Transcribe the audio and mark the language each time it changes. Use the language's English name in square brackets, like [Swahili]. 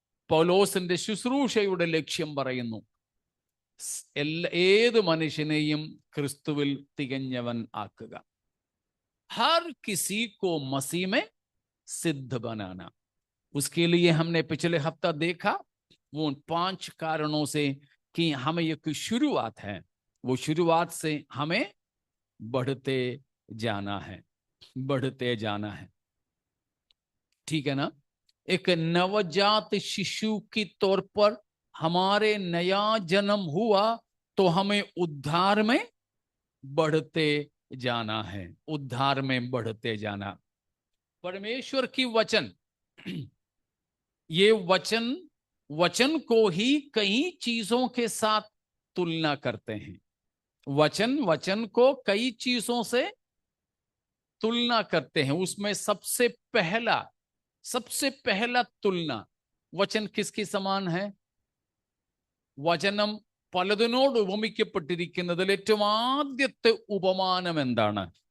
[Malayalam] പൗലോസിന്റെ ശുശ്രൂഷയുടെ ലക്ഷ്യം പറയുന്നു, ഏത് മനുഷ്യനെയും ക്രിസ്തുവിൽ തികഞ്ഞവൻ ആക്കുക. [Hindi] हर किसी को मसीह में सिद्ध बनाना। उसके लिए हमने पिछले हफ्ता देखा वो 5 कारणों से कि हमें ये कोई शुरुआत है, वो शुरुआत से हमें बढ़ते जाना है, बढ़ते जाना है। ठीक है ना? एक नवजात शिशु की तौर पर हमारे नया जन्म हुआ तो हमें उद्धार में बढ़ते जाना है, उद्धार में बढ़ते जाना। परमेश्वर की वचन, ये वचन को ही कई चीजों के साथ तुलना करते हैं। वचन को कई चीजों से तुलना करते हैं। उसमें सबसे पहला तुलना वचन किसके समान है? [Malayalam] വചനം പലതിനോട് ഉപമിക്കപ്പെട്ടിരിക്കുന്നതിൽ ഏറ്റവും ആദ്യത്തെ ഉപമാനം എന്താണ്?